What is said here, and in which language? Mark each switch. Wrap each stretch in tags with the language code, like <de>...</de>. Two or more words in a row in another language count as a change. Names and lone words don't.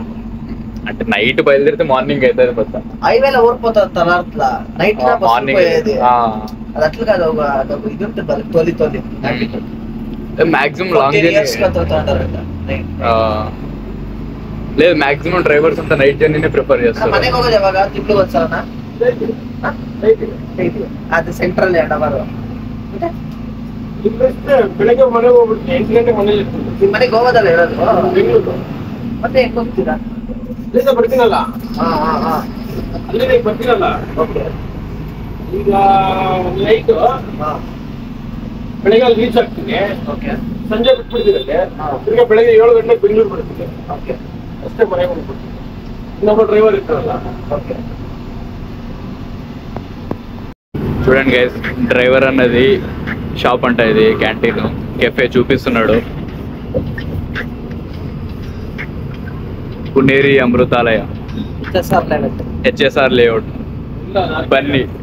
<te>అంటే నైట్ బయలుదేరితే మార్నింగ్ అవుతుంది. మొత్తం హైవేలో ఊరిపోతుంది తలాడుతులా.</te> <en>night morning</en> <te>అది అట్లా కాదు. ఒక ఇది ఉంటుంది తొలి</te> <en>maximum long</en> <te>లేదు.</te> <en>maximum drivers</en> <te>అంతా</te> <en>night journey prefer</en> <te>చేస్తారు.</te> <kn>ಮನೆಗೆ ಹೋಗೋದು ಯಾವಾಗ? ತಿಂಗಳಿಗೆ ಒಂದ್ಸಲನ? ಅದು ಸೆಂಟ್ರಲ್ ಎರಡವರು ಬೆಳಗ್ಗೆ ಮನೆಗೆ ಹೋಗ್ಬಿಡ್ತೀನಿ. 8 ಗಂಟೆ ಮನೇಲಿ ಇರ್ತೀನಿ. ನಿಮ್ಮ ಮನೆಗೆ ಹೋಗೋದಲ್ಲ ಇರೋದು? ಬೆಂಗಳೂರು. ಮತ್ತೆ ಹೆಂಗ್ ಹೋಗ್ತೀರಾ? ಇಲ್ಲಿಂದ ಬರ್ತೀನಲ್ಲ. ಅಲ್ಲಿ ಬರ್ತೀನಲ್ಲ. ಓಕೆ. ಈಗ ನೈಟ್ ಬೆಳಗ್ಗೆ ಅಲ್ಲಿ ರೀಚ್ ಆಗ್ತೀನಿ. ಓಕೆ. ಸಂಜೆ ಬಿಟ್ಬಿಡ್ತೀನಿ. ತಿರ್ಗಾ ಬೆಳಗ್ಗೆ 7 ಗಂಟೆಗೆ ಬೆಂಗಳೂರು ಬರ್ತೀನಿ. ಓಕೆ. ಅಷ್ಟೇ ಮನೆಗೆ ಹೋಗ್ಬಿಡ್ತೀನಿ. ಇನ್ನೊಬ್ಬ ಡ್ರೈವರ್ ಇರ್ತಾರಲ್ಲ. ಓಕೆ.</kn> <te>చూడండి గైస్, డ్రైవర్ అన్నది షాప్ అంట, ఇది</te> <en>canteen cafe</en> <te>చూపిస్తున్నాడు. పునేరి అమృతాలయ, హెచ్ఎస్ఆర్ లేఅవుట్, బన్నీ.</te>